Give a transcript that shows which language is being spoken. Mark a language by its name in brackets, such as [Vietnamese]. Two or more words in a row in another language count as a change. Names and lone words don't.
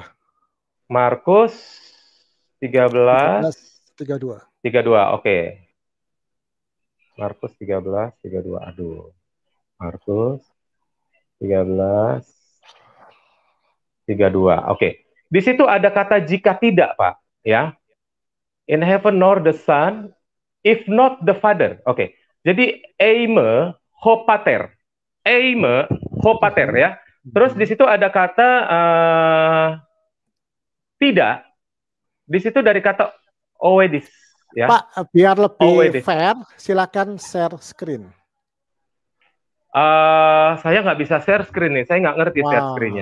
[Indonesian] Markus 13:32. Oke. Markus 13:32. Aduh. Markus 13:32. Oke. Di situ ada kata jika tidak, Pak, ya. [English] In heaven nor the son, if not the father. [Indonesian] Oke. Jadi [Greek] εἰ μὴ ὁ πατήρ. εἰ μὴ ὁ πατήρ ya. [Indonesian] Terus di situ ada kata tidak. Di situ dari kata oedis ya. Pak, biar lebih fair, silakan [English] share screen. [Indonesian] Saya nggak bisa [English] share screen [Indonesian] nih, saya nggak ngerti [English] share screen-nya.